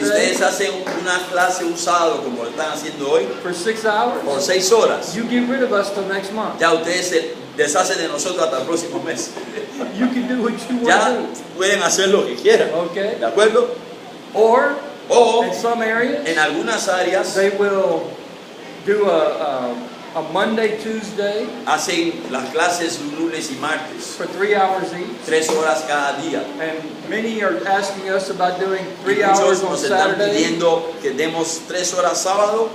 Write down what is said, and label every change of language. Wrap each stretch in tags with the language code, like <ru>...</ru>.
<en>doing today</en> <es>ustedes hacen una clase usado como lo están haciendo hoy,</es> <en>for 6 hours,</en> <es>por 6 horas,</es> <en>you get rid of us till next month.</en> <es>ya ustedes se deshacen de nosotros hasta el próximo mes.</es> <en>You can do what you</en> <es>Ya</es> <en>want to</en> <es>pueden hacer lo que quieran,</es> <en>do. Okay?</en> <es>¿de acuerdo?</es> <en>Or</en> <es>O</es> <en>in some areas,</en> <es>en algunas áreas</es> <en>they will do a Monday, Tuesday</en> <es>hacen las clases lunes y martes,</es> <en>for 3 hours each.</en> <es>3 horas cada día.</es> <en>And many are asking us about doing</en> <es>Y</es> <en>3 hours</en> <es>muchos</es> <en>on</en> <es>nos están</es> <en>Saturday</en> <es>pidiendo que demos 3 horas sábado</es>